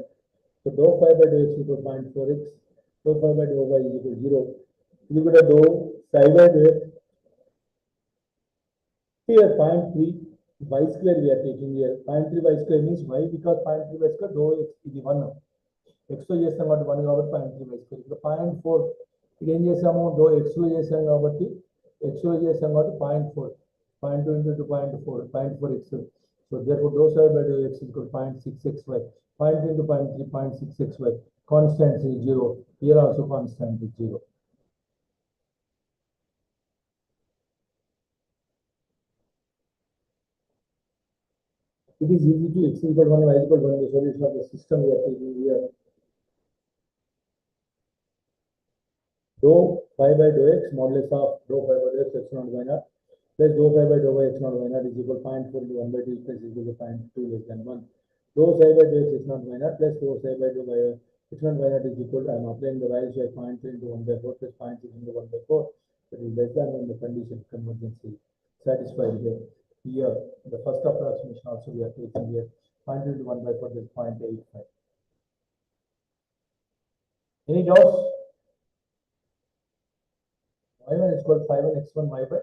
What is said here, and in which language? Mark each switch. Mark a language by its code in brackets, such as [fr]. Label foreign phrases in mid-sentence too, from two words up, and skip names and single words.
[en] So dou phi by dou x is equal to 0.4x, dou phi by dou y is equal to 0. You could have dou psi by dou x. Here 0.3 y square we are taking here. 0.3 y square means y because 0.3 y square dou x is 1. [te] X లో చేస్తాం కాబట్టి 1 కాబట్టి [en] 0.3 y square. [te] ఇక్కడ 0.4 ఇది ఏం చేసాము [en] dou x [te] లో చేసాం కాబట్టి x లో చేసాం కాబట్టి 0.4 [en] 0.2 into 2.4 [te] 0.4x. [en] So therefore dou psi by dou x is equal to 0.6xy. 0.2 into 0.3 0.6xy. Constant is 0. Here also constant is 0. It is easy to x equal to 1, y equal to 1, the solution of the system we are taking here. Dou phi by dou x modulus of dou phi by dou x x naught y naught plus dou phi by dou y x naught y naught is equal to 0.4 into 1 by 2 plus is equal to 0.2 less than 1. Dou psi by dou x x naught y naught plus dou psi by dou y x naught y naught is equal to, I am applying the values of 0.3 into 1 by 4 plus 0.6 into 1 by 4. That is less than when the condition convergency satisfied here. Here, the first approximation also we are taking here 0.2 into 1 by 4 is 0.85. Any doubts? y1 is equal to 5 and x1 y by.